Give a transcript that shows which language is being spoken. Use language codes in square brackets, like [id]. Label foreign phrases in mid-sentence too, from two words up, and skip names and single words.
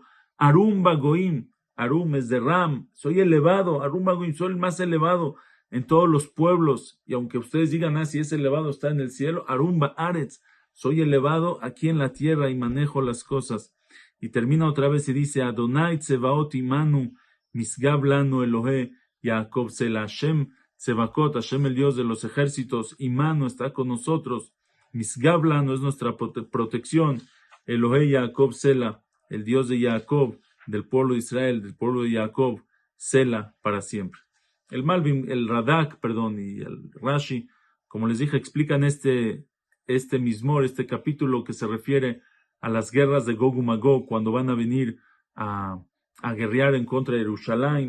[he] ארום בגוים, [es] Arum es de Ram, soy elevado. [he] ארום בגוים, [es] soy el más elevado en todos los pueblos. Y aunque ustedes digan, si es elevado está en el cielo, [he] ארום בארץ, [es] soy elevado aquí en la tierra y manejo las cosas. Y termina otra vez y dice, [he] אדוני צבאות עמנו משגב לנו אלהי יעקב סלה. השם צבאות, [es] Hashem el Dios de los ejércitos, Imanu está con nosotros. [he] משגב לנו [es] es nuestra protección. [he] אלהי יעקב סלה, [es] el Dios de Jacob, del pueblo de Israel, del pueblo de Jacob, Sela para siempre. El Malbim, el Radak, y el Rashi, como les dije, explican este Mizmor, este capítulo que se refiere a las guerras de Gog y Magog, cuando van a venir a guerrear en contra de Jerusalén.